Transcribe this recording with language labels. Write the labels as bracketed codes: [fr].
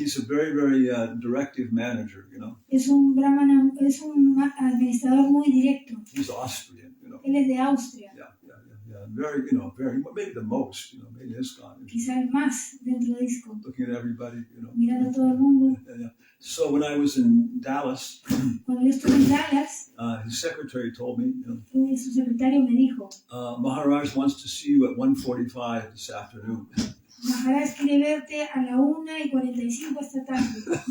[en] He's a very, very directive manager. [es] es un brahmana, es un administrador muy directo. [en] He's Austrian. [es] Él es de Austria. [en] Yeah. Very, maybe the most. Maybe ISKCON. [es] Quizá el más dentro de ISKCON. [en] Looking at everybody. [es] Mirando a todo el mundo. [en] Yeah. So when I was in Dallas, [es] Cuando yo estuve en Dallas, [en] his secretary told me, [es] su secretario me dijo, [en] Maharaj wants to see you at 1:45 this afternoon. [es] Maharaj quiere verte a la 1:45 esta tarde.